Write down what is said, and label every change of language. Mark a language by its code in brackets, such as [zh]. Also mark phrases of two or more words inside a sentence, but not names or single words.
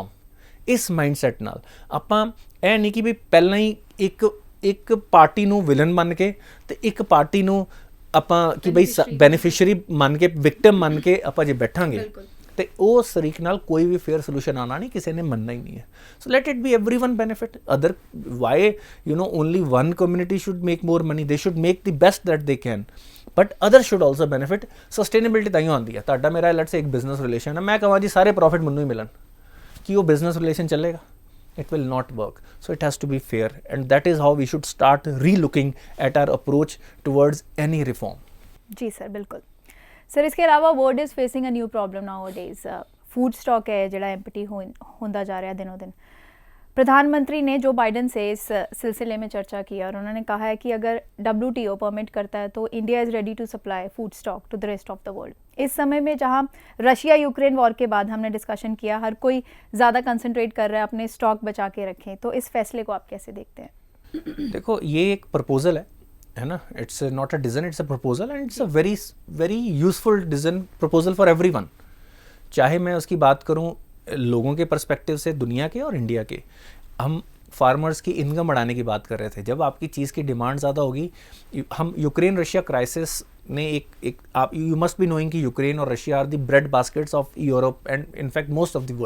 [pa] ਇਸ ਮਾਈਂਡਸੈਟ ਨਾਲ ਆਪਾਂ ਇਹ ਨਹੀਂ ਕਿ ਵੀ ਪਹਿਲਾਂ ਹੀ ਇੱਕ ਪਾਰਟੀ ਨੂੰ ਵਿਲਨ ਮੰਨ ਕੇ ਅਤੇ ਇੱਕ ਪਾਰਟੀ ਨੂੰ ਆਪਾਂ ਕਿ ਬਈ ਬੈਨੀਫਿਸ਼ਰੀ ਮੰਨ ਕੇ, ਵਿਕਟਮ ਮੰਨ ਕੇ ਆਪਾਂ ਜੇ ਬੈਠਾਂਗੇ, ਤੇ ਉਸ ਤਰੀਕੇ ਨਾਲ ਕੋਈ ਵੀ [en] fair solution [pa] ਆਣਾ ਨਹੀਂ, ਕਿਸੇ ਨੇ ਮੰਨਣਾ ਹੀ ਨਹੀਂ ਹੈ। [en] so let it be एवरीवन benefit, other why only one community should make more money, they should make the best that they can, but others should also benefit। [pa] sustainability ਤਾਂ ਹੀ ਆਉਂਦੀ ਹੈ। ਤੁਹਾਡਾ ਮੇਰਾ [en] let's say [pa] ਇੱਕ [en] business relation [pa] ਹੈ, ਮੈਂ ਕਹਾਂ ਜੀ ਸਾਰੇ ਪ੍ਰੋਫਿਟ ਮੈਨੂੰ ਹੀ ਮਿਲਣ, ਕੀ ਉਹ [en] business relation [pa] ਚੱਲੇਗਾ? [en] It will not work. So it has to be fair, and that is how we should start re-looking at our approach towards any reform. [hi] जी सर, बिल्कुल सर। इसके अलावा [en] world is facing a new problem now days, food stock [hi] है ਜਿਹੜਾ एम्प्टी होता जा रहा है दिनों दिन। प्रधानमंत्री ने जो बाइडन से इस सिलसिले में चर्चा की और उन्होंने कहा है कि अगर WTO परमिट करता है तो [en] India is ready to supply food stock to the rest of the world. [hi] इस समय में जहां रशिया यूक्रेन वॉर के बाद हमने डिस्कशन किया, हर कोई ज़्यादा कंसंट्रेट कर रहा है अपने स्टॉक बचा के रखें, तो इस फैसले को आप कैसे देखते हैं? देखो, ये एक प्रपोजल है ना, [en] it's not a decision, it's a proposal, and it's a very very useful decision proposal for everyone. [hi] चाहे मैं उसकी बात करूं लोगों के पर्सपेक्टिव से, दुनिया के और इंडिया के। हम फार्मर्स की इनकम बढ़ाने की बात कर रहे थे। जब आपकी चीज़ की डिमांड ज़्यादा होगी, हम यूक्रेन रशिया क्राइसिस ने एक आप [en] you must be knowing [hi] कि यूक्रेन और रशिया [en] are the bread baskets of Europe and in fact most of the world.